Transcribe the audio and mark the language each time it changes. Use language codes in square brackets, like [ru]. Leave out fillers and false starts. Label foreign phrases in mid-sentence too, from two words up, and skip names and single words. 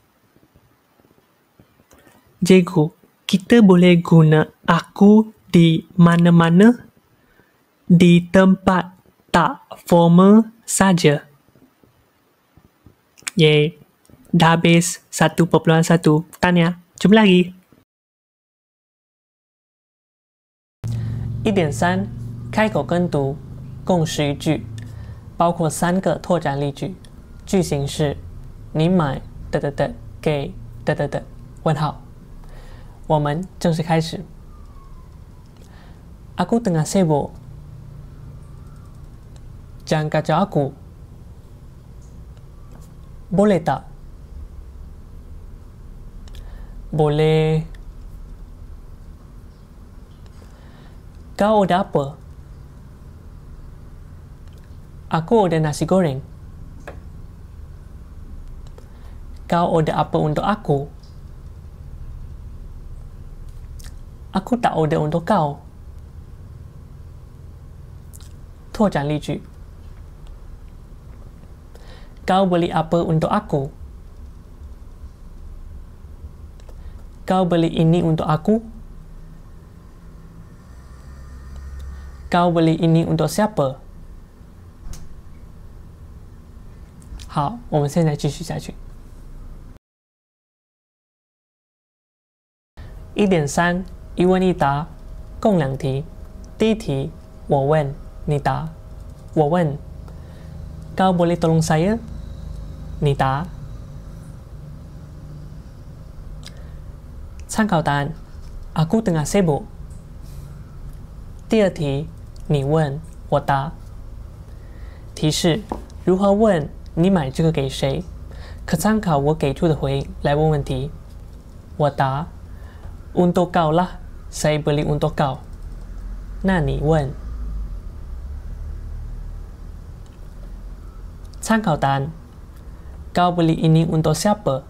[ms] Cikgu, kita boleh guna aku di mana-mana? Di tempat tak formal saja. Yeay. Dah habis 1.1. Tanya. Jumpa lagi. [zh] 1.3 开口跟读，共11句，包括3个拓展例句。句型是：你买给问号。我们正式开始。 [ms] Aku tengah sibuk. Jangan kacau aku. Boleh tak? Boleh. Kau order apa? Aku order nasi goreng. Kau order apa untuk aku? Aku tak order untuk kau. [zh] 拓展例句。 [ms] Kau beli apa untuk aku? Kau beli ini untuk aku? Kau beli ini untuk siapa? [zh] 好，我们现在继续下去。1.3 一问一答，共2题。第一题，我问，你答。我问 [ms] Kau boleh tolong saya? [zh] 你答。参考答案 [ms] Aku tengah sibuk。 [zh] 第二题，你问，我答。提示：如何问你买这个给谁？可参考我给出的回应来问问题。我答： [ms] Untuk kau lah, Saya beli untuk kau. [zh] 那你问。参考答案。 [ms] Kau beli ini untuk siapa?